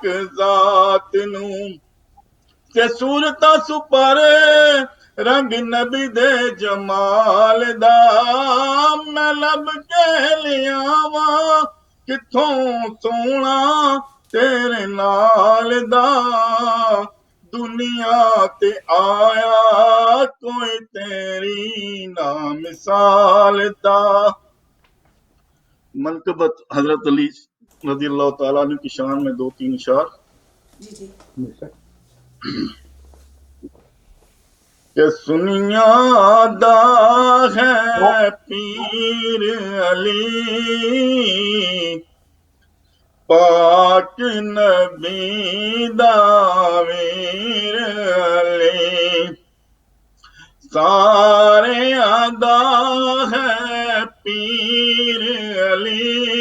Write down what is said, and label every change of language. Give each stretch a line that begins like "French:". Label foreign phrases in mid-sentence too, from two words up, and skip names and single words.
Punjabi: ذات نوں تے صورتاں سپر رنگ نبی دے جمال دا میں لبھ کے لیاواں کتھوں سونا تیرے نال دا دنیا تے آیا کوئی تیری نہ مثال دا
Urdu: منقبت حضرت علی
Arabic: رضي الله تعالى عنه
Urdu: کی شان میں 2-3 اشعار जी जी
Punjabi: کہ سنیا دا ہے پیر علی پاک نبی دا ویر علی سارے دا ہے پیر علی